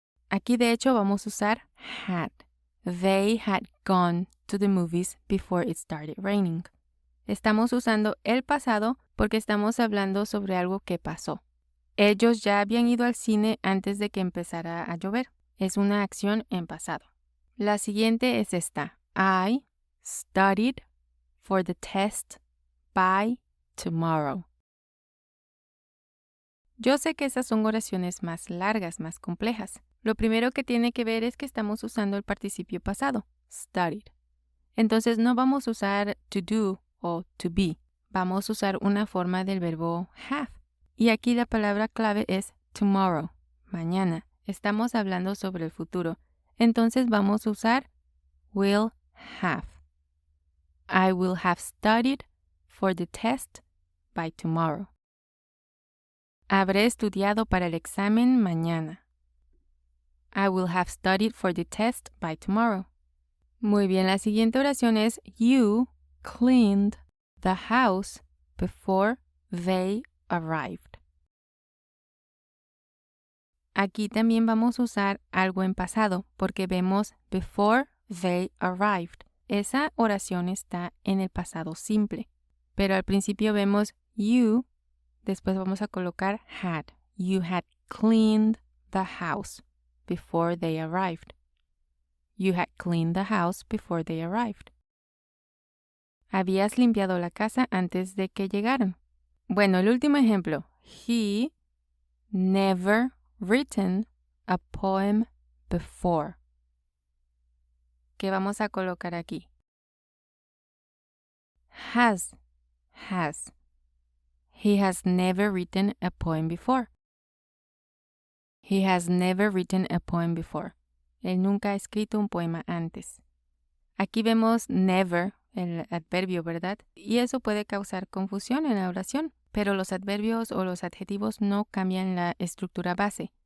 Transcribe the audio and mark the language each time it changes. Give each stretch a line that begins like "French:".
Spanish: Aquí de hecho vamos a usar had.
English: They had gone to the movies before it started raining.
Spanish: Estamos usando el pasado porque estamos hablando sobre algo que pasó. Ellos ya habían ido al cine antes de que empezara a llover. Es una acción en pasado. La siguiente es esta.
English: I studied for the test by tomorrow.
Spanish: Yo sé que esas son oraciones más largas, más complejas. Lo primero que tiene que ver es que estamos usando el participio pasado, studied. Entonces no vamos a usar to do o to be. Vamos a usar una forma del verbo have. Y aquí la palabra clave es tomorrow, mañana. Estamos hablando sobre el futuro. Entonces vamos a usar will have.
English: I will have studied for the test by tomorrow.
Spanish: Habré estudiado para el examen mañana.
English: I will have studied for the test by tomorrow.
Spanish: Muy bien, la siguiente oración es
English: you cleaned the house before they arrived.
Spanish: Aquí también vamos a usar algo en pasado porque vemos
English: before they arrived.
Spanish: Esa oración está en el pasado simple. Pero al principio vemos you, después vamos a colocar had.
English: You had cleaned the house before they arrived. You had cleaned the house before they arrived.
Spanish: Habías limpiado la casa antes de que llegaran. Bueno, el último ejemplo.
English: He never written a poem before.
Spanish: ¿Qué vamos a colocar aquí?
English: Has. He has never written a poem before. He has never written a poem before.
Spanish: Él nunca ha escrito un poema antes. Aquí vemos never, el adverbio, ¿verdad? Y eso puede causar confusión en la oración, pero los adverbios o los adjetivos no cambian la estructura base.